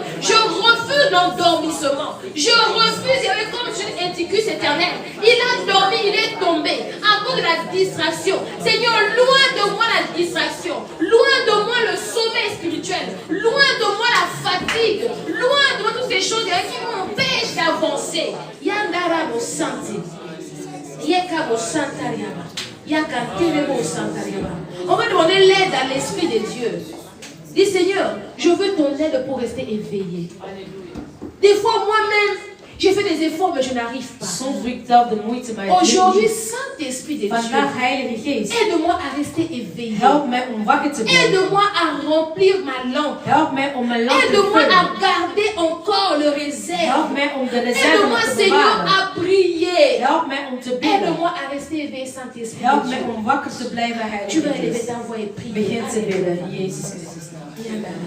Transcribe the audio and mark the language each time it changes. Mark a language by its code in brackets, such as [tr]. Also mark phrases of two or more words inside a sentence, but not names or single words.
[fr] Je refuse l'endormissement. Je refuse, il y avait comme une Éticus éternel. Il a dormi, il est tombé à cause de la distraction. Seigneur, loin de moi la distraction. Loin de moi le sommeil spirituel. Loin de moi la fatigue. Loin de moi toutes ces choses qui m'empêchent d'avancer. Yandara mo santi. Yeka mo santariaba. Yakantere mo santariaba. On va demander l'aide à l'Esprit de Dieu. Dis Seigneur, je veux ton aide pour rester éveillé. Des fois moi-même, j'ai fait des efforts, mais je n'arrive pas. [nl] Soms doe ik zelf de moeite, maar het lukt [fr] Aujourd'hui, [nl] niet. [fr] Saint-Esprit de Dieu, [nl] Vandaag, Heilige Geest, [fr] aide-moi à rester éveillé. [nl] help mij om wakker te blijven. [fr] Aide-moi à remplir ma lampe. [nl] Help mij om mijn lamp te [fr] Aide-moi à [nl] vullen. [fr] garder encore le réserve. [nl] Help mij om de reserve [fr] Aide-moi, [nl] te [fr] Seigneur, [nl] bewaren. [fr] à prier. [nl] Help mij om te bidden. [fr] Aide-moi à rester éveillé, Saint-Esprit [nl] Help [fr] de [nl] mij [fr] Dieu. [nl] om wakker te blijven, [fr] Tu [nl] Heilige [fr] vas élever [nl] Geest. [fr] ta voix et prier. [nl] Begin te bidden in Jezus Christus naam.